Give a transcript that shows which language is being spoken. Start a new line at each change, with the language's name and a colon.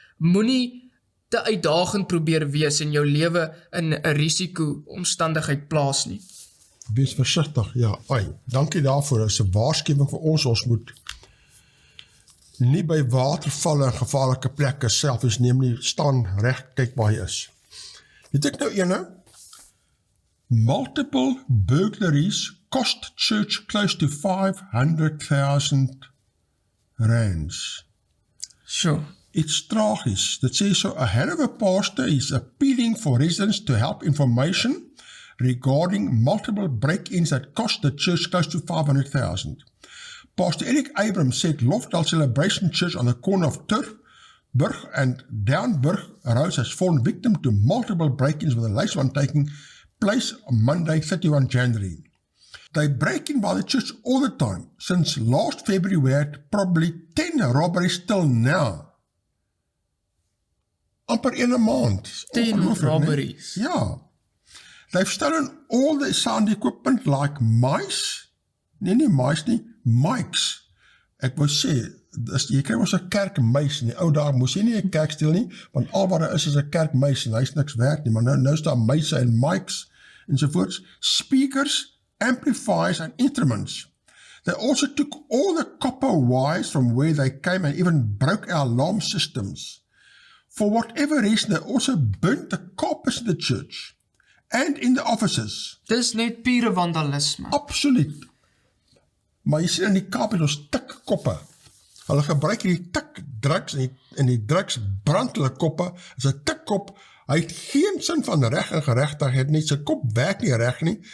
Afrikaans: Moenie te uitdagend probeer wees en jou lewe in 'n risiko omstandigheid plaas nie. Wees versigtig, ja. Dankie daarvoor, dit is 'n waarskuwing vir ons moet nie by watervalle en gevaarlike plekke selfies neem nie, staan reg, kyk waar jy is. Weet ek nou ene?
English: Multiple burglaries cost church close to 500,000 rands. Sure. It's tragisch.
Afrikaans: Dit sê so,
English: a hell of a pastor is appealing for residents to help information regarding multiple break-ins that cost the church close to 500,000. Pastor Eric Abrams said Lofdal Celebration Church on the corner of Turfburg and Downburg Roads has fallen victim to multiple break-ins with the latest one taking place on Monday, 31 January. They break in by the church all the time. Since last February we had probably 10 robberies till now.
Afrikaans: Amper in 'n maand.
English: 10 robberies.
Afrikaans: Nee? Ja.
English: They've stolen all the sound equipment like mice, mics,
Afrikaans: ek wou sê, jy kry ons 'n kerkmuis, in die ou dae moes jy nie 'n kerk steel nie, want al wat daar is 'n kerkmuis, en hy's niks werd nie, maar nou is daar muise en mics, ensovoorts,
English: speakers, amplifiers and instruments. They also took all the copper wires from where they came and even broke our alarm systems. For whatever reason, they also burnt the carpets in the church and in the offices.
Afrikaans: Dis net pure vandalisme. Absoluut. Maar jy sien in die Kaap het ons tik koppe. Hulle gebruik die tik drugs en die drugs brand hulle koppe. As 'n tikkop, hy het geen sin van reg en geregtigheid nie. Sy kop werk nie reg nie.